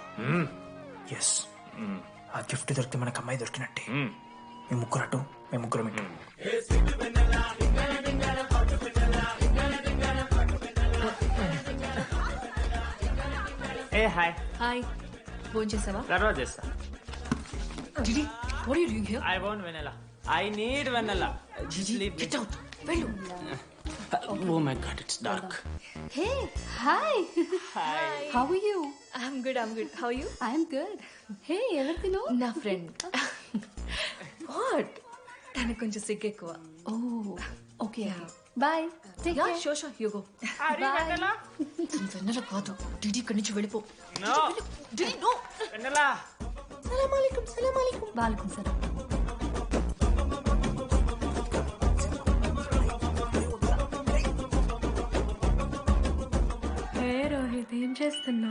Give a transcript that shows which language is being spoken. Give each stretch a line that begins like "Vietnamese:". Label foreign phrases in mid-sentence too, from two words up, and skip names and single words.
Telugu: ఎస్, ఆ గిఫ్ట్ దొరికితే మనకు అమ్మాయి దొరికినట్టే. మీ ముగ్గురు అటు, మేము ముగ్గురు ఇటు.
English: hey hi.
Telugu: హాయ్, ఫోన్ చేసావా? తర్వాత చేస్తా.
English: Didi, what are you doing here? I want vanilla. I need vanilla. Gigi, get out. Vellu. Oh my god, it's dark. Hey, hi. Hi. How are you? I'm good. How are you? I'm good. Hey, everything know?
Telugu: నా ఫ్రెండ్. What? తనకు కొంచెం సిగ్గు ఎక్కువ.
English: Oh, okay. Bye. Take care. Sure, you go. Bye.
Telugu: వెన్నెల కాదు, డిడి ఇక్కడి నుంచి వెళ్ళిపో.
English: No. డిడి నో. Vanilla.
Arabic: سلام عليكم. وعليكم سلام.
Telugu: హే రోహిత్, ఏం చేస్తున్నా?